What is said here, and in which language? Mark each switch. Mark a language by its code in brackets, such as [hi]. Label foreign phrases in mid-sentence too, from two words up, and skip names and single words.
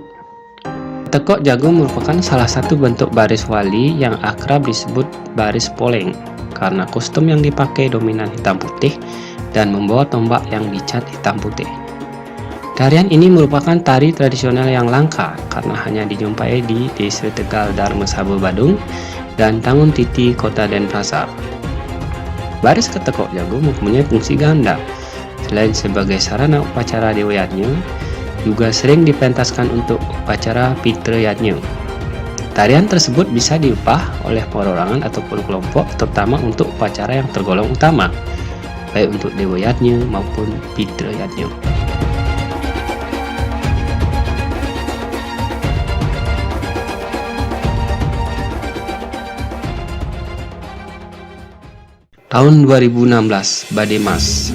[id] Ketekok Jago merupakan salah satu bentuk baris wali yang akrab disebut baris poleng. karena kostum yang dipakai dominan hitam putih dan membawa tombak yang dicat hitam putih. Tarian ini merupakan tari tradisional yang langka karena hanya dijumpai di Desa Tegal Darmesaba Badung dan Tangun Titi Kota Denpasar. Baris ketekok jago mempunyai fungsi ganda. Selain sebagai sarana upacara Dewa Yatnya, juga sering dipentaskan untuk upacara Pitra Yatnya. Tarian tersebut bisa diupah oleh perorangan ataupun kelompok, terutama untuk upacara yang tergolong utama, baik untuk Dewa Yatnya maupun Pitra Yatnya. Tahun 2016, Bademas.